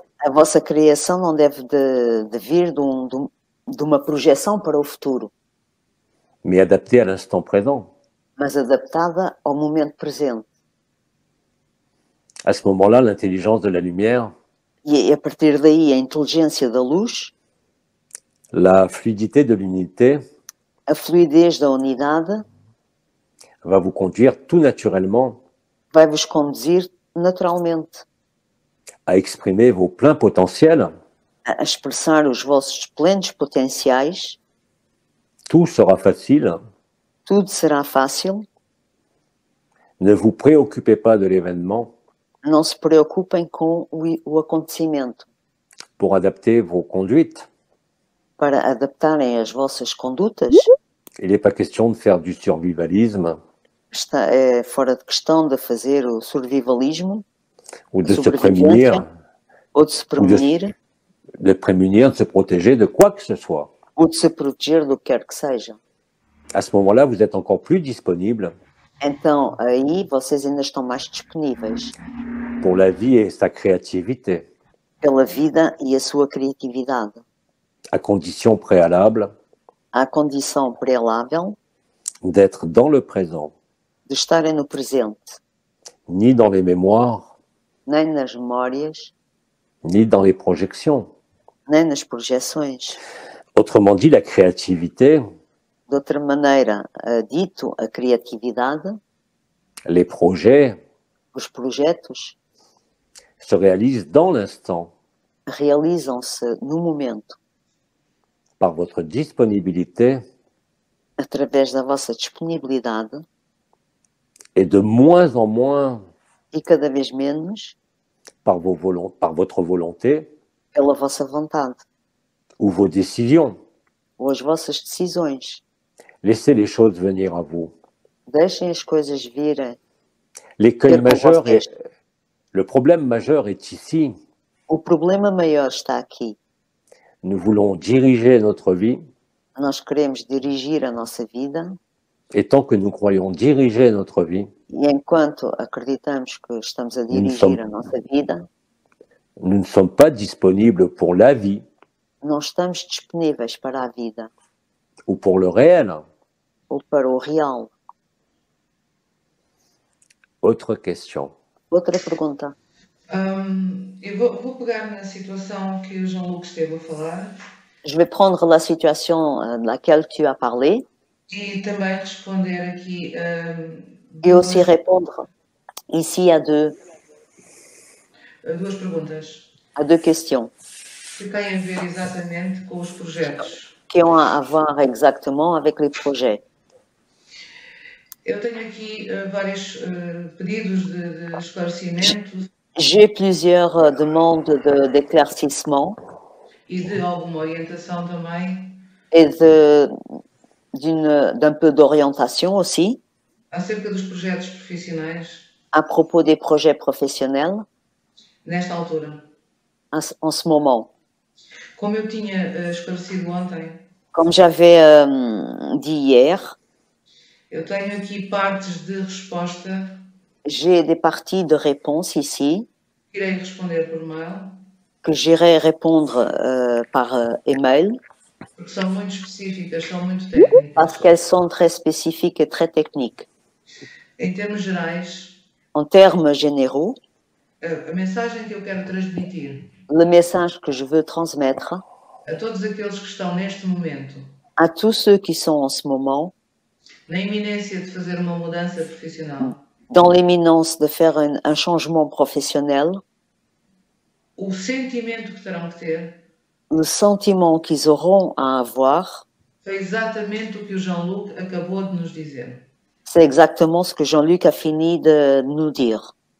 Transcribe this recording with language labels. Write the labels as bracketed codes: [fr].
[pt] A vossa criação não deve de vir de uma projeção para o futuro, [fr] mais adaptée à l'instant présent. [pt] mas adaptada ao momento presente. [fr] À ce moment-là, l'intelligence de la lumière, [pt] E a partir daí, a inteligência da luz, [fr] la fluidité de l'unité [pt] a fluidez da unidade, [fr] va vous conduire tout naturellement [pt] vai vos conduzir naturalmente [fr] à exprimer vos pleins potentiels. [pt] a expressar os vossos plenos potenciais. [fr] Tout sera facile. [pt] Tudo será fácil. [fr] Ne vous préoccupez pas de l'événement [pt] Não se preocupem com o acontecimento, [fr] pour adapter vos conduites. [pt] para adaptarem as vossas condutas. [fr] Il n'est pas question de faire du survivalisme [pt] É fora de questão de fazer o survivalismo, [fr] ou de se [pt] sobrevivência, [fr] prémunir, [pt] ou de se premunir, [fr] de se protéger de quoi que ce soit. [pt] ou de se proteger do que quer que seja. [fr] À ce moment-là, vous êtes encore plus disponible [pt] Então, aí vocês ainda estão mais disponíveis [fr] pour la vie et sa créativité, [pt] pela vida e a sua criatividade. [fr] à condition préalable [pt] À condição prealável [fr] d'être dans le présent, [pt] de estarem no presente, [fr] ni dans les mémoires, [pt] nem nas memórias, [fr] ni dans les projections. [pt] nem nas projeções. [fr] Autrement dit, la créativité, [pt] De outra maneira, dito, a criatividade, [fr] les projets [pt] os projetos, [fr] se réalisent dans l'instant [pt] realizam-se no momento, [fr] par votre disponibilité [pt] através da vossa disponibilidade [fr] et de moins en moins [pt] e cada vez menos [fr] par votre volonté [pt] pela vossa vontade [fr] ou vos décisions. [pt] ou as vossas decisões. [fr] Laissez les choses venir à vous. [pt] Deixem as coisas virem. [fr] L'écueil [pt] Ter com [fr] majeur [pt] vocês. [fr] le problème majeur est ici. [pt] O problema maior está aqui. [fr] Nous voulons diriger notre vie [pt] Nós queremos dirigir a nossa vida [fr] et tant que nous croyons diriger notre vie, [pt] e enquanto acreditamos que estamos a dirigir [fr] sommes- [pt] a nossa vida, [fr] nous ne sommes pas disponibles pour la vie [pt] não estamos disponíveis para a vida [fr] ou pour le réel. [pt] ou para o real. [fr] Autre question. [pt] Outra pergunta. Eu vou pegar na situação que o Jean-Luc esteve a falar [fr] Je vais prendre la situation de laquelle tu as parlé [pt] e também responder aqui [fr] et aussi répondre ici [pt] duas perguntas [fr] à deux questions [pt] que têm a ver exatamente com os projetos. [fr] qui ont à voir exactement avec les projets. [pt] Eu tenho aqui vários pedidos de esclarecimento [fr] J'ai plusieurs demandes d'éclaircissement [pt] e de alguma orientação também [fr] et d'un peu d'orientation aussi [pt] acerca dos projetos profissionais [fr] à propos des projets professionnels [pt] nesta altura. [fr] en ce moment. [pt] Como eu tinha esclarecido ontem, [fr] Comme j'avais dit hier, [pt] eu tenho aqui partes de resposta [fr] j'ai des parties de réponse ici [pt] que irei responder por mail, [fr] que j'irai répondre par email [pt] porque são muito específicas, são muito técnicas. [fr] parce qu'elles sont très spécifiques et très techniques. [pt] Em termos gerais, [fr] En termes généraux, [pt] a mensagem que eu quero transmitir [fr] le message que je veux transmettre [pt] a todos aqueles que estão neste momento [fr] à tous ceux qui sont en ce moment [pt] na iminência de fazer uma mudança profissional, [fr] dans l'imminence de faire un changement professionnel, [pt] o sentimento que terão que ter [fr] le sentiment qu'ils auront à avoir, [pt] foi exatamente o que o Jean-Luc acabou de nos dizer. [fr] c'est exactement ce que Jean-Luc a fini de nous dire.